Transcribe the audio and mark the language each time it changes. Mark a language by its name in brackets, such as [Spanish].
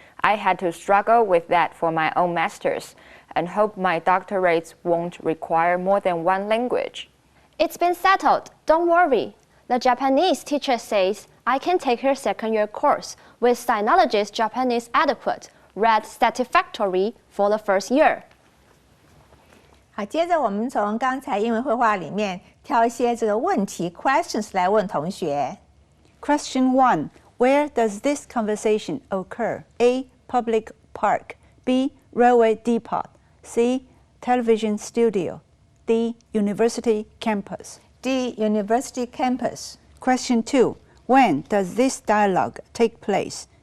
[English] I had to struggle with that for my own master's and hope my doctorates won't require more than 1 language. It's been settled, don't worry. The Japanese teacher says I can take her second-year course with Sinologist Japanese adequate, read satisfactory for the first year. [Chinese] 好，接着我们从刚才英文绘画里面挑一些这个问题 questions 来问同学。 [English] Question 1. Where does this conversation occur? A. Public park. B. Railway depot. C. Television studio. D. University campus. D. University campus. Question 2. When does this dialogue take place?